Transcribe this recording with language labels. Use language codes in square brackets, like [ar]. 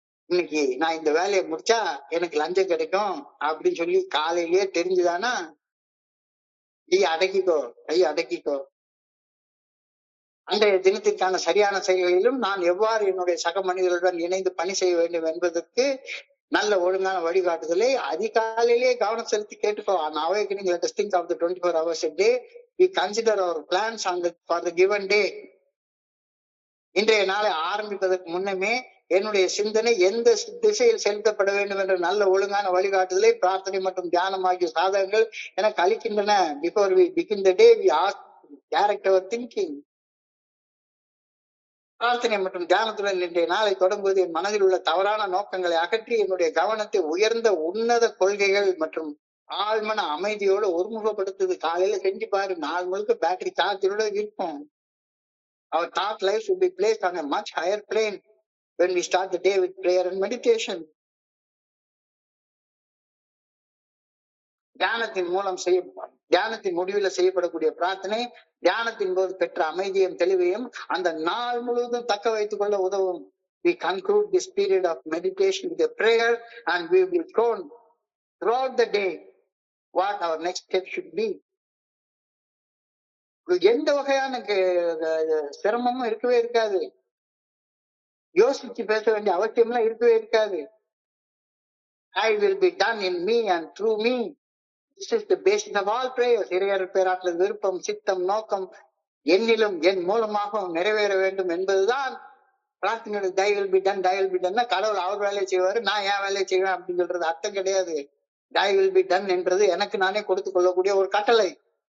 [ta] இன்னைக்கு நான் இந்த வேலையை முடிச்சா எனக்கு லஞ்சம் கிடைக்கும் அப்படின்னு சொல்லி காலையிலேயே தெரிஞ்சுதானா கையை அடக்கிக்கோ. அன்றைய தினத்திற்கான சரியான செயல்களிலும் நான் எவ்வாறு என்னுடைய சக மனிதர்களுடன் இணைந்து பணி செய்ய வேண்டும் என்பதற்கு நல்ல ஒழுங்கான வழிகாட்டுதலை அதிகாலையிலேயே கவனம் செலுத்தி கேட்டுக்கோ. [en] Awakening, let us think of the 24 hours a day. We consider our plans for the given day. [ta] இன்றைய நாளை ஆரம்பிப்பதற்கு முன்னமே என்னுடைய சிந்தனை எந்த திசையில் செலுத்தப்பட வேண்டும் என்ற நல்ல ஒழுங்கான வழிகாட்டுதலை பிரார்த்தனை மற்றும் தியானம் ஆகிய சாதகங்கள் எனக்கு அளிக்கின்றன. [en] Before we begin the day, we ask, direct our thinking. [ta] பிரார்த்தனை மற்றும் தியானத்துடன் இன்றைய நாளை தொடங்குவது என் மனதில் உள்ள தவறான நோக்கங்களை அகற்றி என்னுடைய கவனத்தை உயர்ந்த உன்னத கொள்கைகள் மற்றும் ஆழ்மன அமைதியோடு ஒருமுகப்படுத்துது. காலையில செஞ்சு பாரு, நாள் முழுக்க பேட்டரி சார்ஜோட இருக்கும். [en] Our thought life should be placed on a much higher plane when we start the day with prayer and meditation. [ta] தியானத்தின் முடிவில் செய்யப்படக்கூடிய பிரார்த்தனை தியானத்தின் போது பெற்ற அமைதியும் தெளிவையும் அந்த நாள் முழுவதும் தக்க வைத்துக் கொள்ள உதவும். [en] We conclude this period of meditation with a prayer and we will be shown throughout the day what our next step should be. [ta] எந்த வகையான சிரமமும் இருக்கவே இருக்காது. யோசிச்சு பேச வேண்டிய அவசியம்லாம் இருக்கவே இருக்காது. [en] I will be done in me and through me. This is the basis of all prayers. [ta] இறையர் பேராற்றல் விருப்பம் சித்தம் நோக்கம் என்னிலும் என் மூலமாகவும் நிறைவேற வேண்டும் என்பதுதான் பிரார்த்தனை. [en] thy will be done, thy will be done. [ta] கடவுள் அவர் வேலையை செய்வாரு, நான் என் வேலையை செய்வேன் அப்படின்னு சொல்றது அர்த்தம் கிடையாது. [en] thy will be done [ta] என்றது எனக்கு நானே கொடுத்துக் கொள்ளக்கூடிய ஒரு கட்டளை.